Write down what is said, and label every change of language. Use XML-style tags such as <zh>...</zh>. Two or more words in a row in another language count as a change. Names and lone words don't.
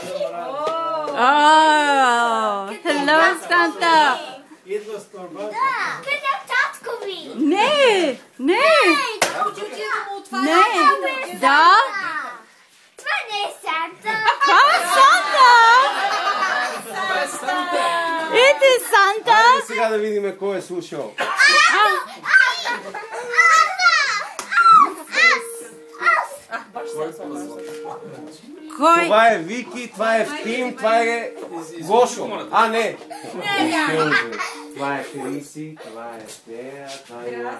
<bg>Hello, Санта! Идва с торбата. Къде татко ви? Не! Да! Това не е Санта. Санта!</bg> <en>It is Santa!</en> <bg>Айде сега да видим кой е слушал. Кой? Това е Вики, това е Евтим, това е Гошо. А, не! Това е Криси, това е Тея, това е Йоанна.</bg>